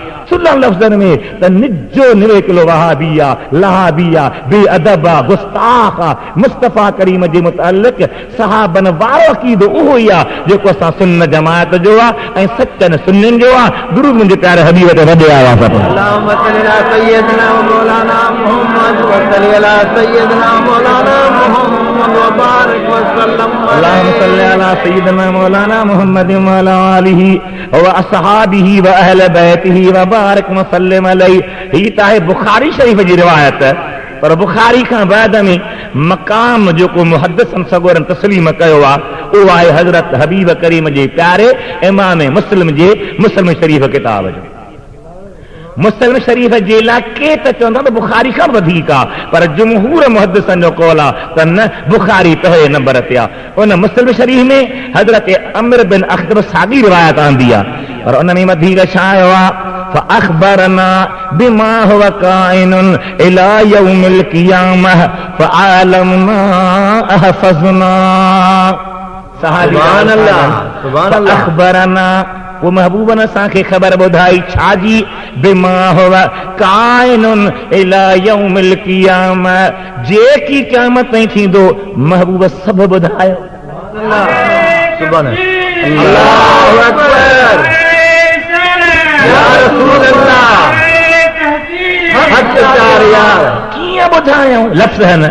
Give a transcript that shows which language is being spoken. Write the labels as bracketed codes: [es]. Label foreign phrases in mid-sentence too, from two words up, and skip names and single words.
[sd] सुलह लफ़्ज़नि में त निजो निवेकलो वहाबिया, लहाबिया, बेअदबा, गुस्ताखा मुस्तफ़ा करीम जे मुतअल्लिक़ सहाबन वारो अक़ीदो उहो ई आहे जेको असां सुन्नत जमाअत जो आहे ऐं सचनि सुन्नियुनि जो आहे। दुरूद मुंहिंजे प्यारे हबीब ते वॾे आवाज़ सां [ar] اللهم صل على سيدنا ومولانا محمد وصل على سيدنا مولانا محمد وبارك وسلم اللهم صل على سيدنا مولانا محمد وعلى آله وأصحابه وأهل بيته وبارك وسلم عليه. [sd] ही त आहे बुखारी शरीफ़ जी रिवायत, पर बुखारी खां बाद में मक़ाम जेको मुहद्दिसन सगोरन तस्लीम कयो आहे उहो आहे हज़रत हबीब करीम जे प्यारे इमाम मुस्लिम जे मुस्लिम शरीफ़ किताब जो। मुस्लिम शरीफ़ जे लाइ के त चवंदा त बुखारी खां वधीक आहे, पर जमहूर मुहद्दिसन जो कौल आहे त न बुखारी पहिरें नंबर ते आहे। उन मुस्लिम शरीफ़ में हज़रत अमर बिन अख़्तब साॻी रिवायत आंदी आहे, पर उन में वधीक छा आयो आहे [ar] فأخبرنا بما هو كائن إلى يوم القيامة فعلمنا أحفظنا سبحان الله سبحان الله أخبرنا [sd] वो महबूबन असांखे ख़बर ॿुधाई छाजी [ar] بما هو كائن إلى يوم القيامة, [sd] जेकी क़यामत ताईं थींदो महबूब सभु ॿुधायो। [ar] سبحان الله أكبر يا رسول الله [sd] कीअं ॿुधायूं लफ़्ज़ आहिनि।